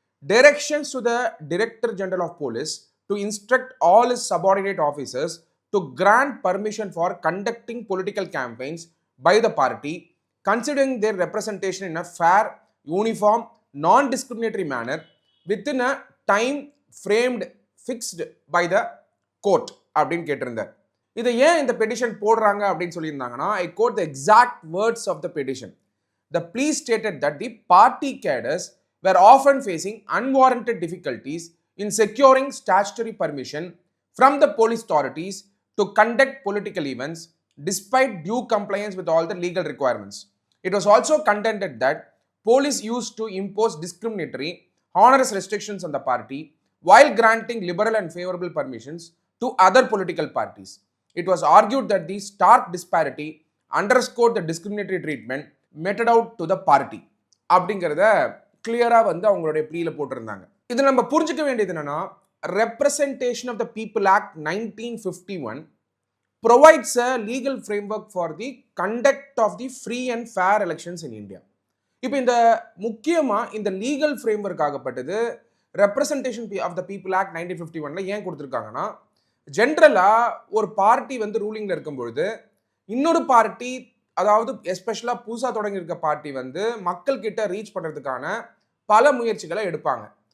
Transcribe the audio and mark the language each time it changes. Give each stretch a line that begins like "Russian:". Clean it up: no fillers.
English: directions to the director general of police to instruct all is subordinate officers to grant permission for conducting political campaigns by the party considering their representation in a fair, uniform, non discriminatory manner within a time framed fixed by the court
Tamil: அப்படின்னு கேட்டிருந்தார். இதை ஏன் இந்த petition போடுறாங்க அப்படின்னு சொல்லியிருந்தாங்கன்னா,
English: I quote the exact words of the petition. The plea stated that the party cadres were often facing unwarranted difficulties in securing statutory permission from the police authorities to conduct political events despite due compliance with all the legal requirements. It was also contended that police used to impose discriminatory, onerous restrictions on the party while granting liberal and favorable permissions to other political parties. It was argued that the stark disparity underscored the discriminatory treatment meted out to the party.
Tamil: அப்படிங்கிறத கிளியரா அவங்களுடைய ப்ளீல போட்டிருந்தாங்க. இது நம்ம புரிஞ்சுக்க வேண்டியது என்னன்னா,
English: Representation of the people act 1951 provides a legal framework for the conduct of the free and fair elections in India.
Tamil: இப்போ இந்த முக்கியமா இந்த legal framework ஆகப்பட்டது representation of the people act 1951 ஏன் கொடுத்துருக்காங்கன்னா, ஜென்ரலா ஒரு பார்ட்டி ரூலிங்ல இருக்கும் பொழுது இன்னொரு பார்ட்டி, அதாவது எஸ்பெஷலா புதுசா தொடங்கி இருக்க பார்ட்டி மக்கள் கிட்ட ரீச் பண்றதுக்கான பல முயற்சிகளை எடுப்பாங்க.